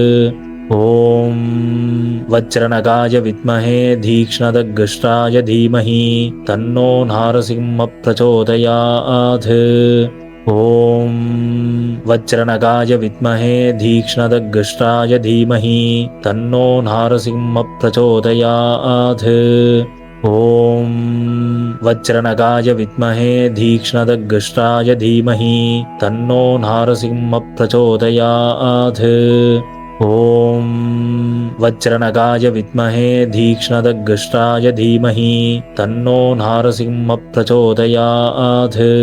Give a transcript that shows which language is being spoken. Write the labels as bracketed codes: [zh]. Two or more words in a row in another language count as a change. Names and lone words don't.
[sa] ఓం వజ్రనగాయ విద్మహే తీక్ష్ణదగ్ష్టాయ ధీమహి తన్నో నారసింహ ప్రచోదయాత్. ఓం వజ్రనగాయ విద్మహే తీక్ష్ణదగ్ష్టాయ ధీమహి తన్నో నారసింహ ప్రచోదయాత్. ॐ वज्रनगाय विद्महे तीक्ष्णदग्गष्ट्राय धीमहि तन्नो नारसिंह प्रचोदयात्। ॐ वज्रनगाय विद्महे तीक्ष्णदग्गष्ट्राय धीमहि तन्नो नारसिंह प्रचोदयात्।